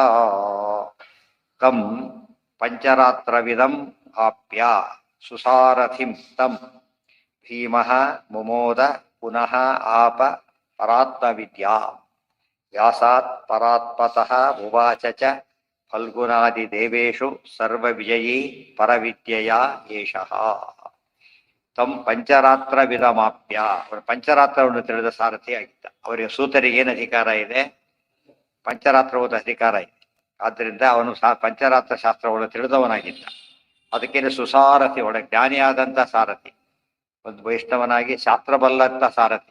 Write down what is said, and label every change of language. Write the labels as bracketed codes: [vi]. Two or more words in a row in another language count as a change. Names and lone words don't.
[sa] ತಂ ಪಂಚರಾತ್ರವಿದಂ ಆಪ್ಯ ಸುಸಾರಥಿಂ ತಂ ಭೀಮಃ ಮುಮೋದ ಪುನಃ ಆಪ ಪರಾತ್ಮವಿದ್ಯಾ ವ್ಯಾಸಾತ್ ಪರಾತ್ಮತಃ ಉವಾಚ ಚ ಫಲ್ಗುನಾದಿ ದೇವೇಶು ಸರ್ವವಿಜಯೀ ಪರವಿದ್ಯೆಯ ಏಷಃ. ತಂ ಪಂಚರಾತ್ರವಿದಮಾಪ್ಯ, [kn] ಅವರು ಪಂಚರಾತ್ರವನ್ನು ತಿಳಿದ ಸಾರಥಿ ಆಗಿದ್ದ. ಅವರಿಗೆ ಸೂತರಿಗೆ ಏನು ಅಧಿಕಾರ ಇದೆ? ಪಂಚರಾತ್ರ ಓದ ಅಧಿಕಾರ ಇದೆ. ಆದ್ದರಿಂದ ಅವನು ಪಂಚರಾತ್ರ ಶಾಸ್ತ್ರವನ್ನು ತಿಳಿದವನಾಗಿದ್ದ. ಅದಕ್ಕೇನು ಸುಸಾರಥಿ, ಒಳ ಜ್ಞಾನಿಯಾದಂಥ ಸಾರಥಿ, ಒಂದು ವೈಷ್ಣವನಾಗಿ ಶಾಸ್ತ್ರಬಲ್ಲಂಥ ಸಾರಥಿ.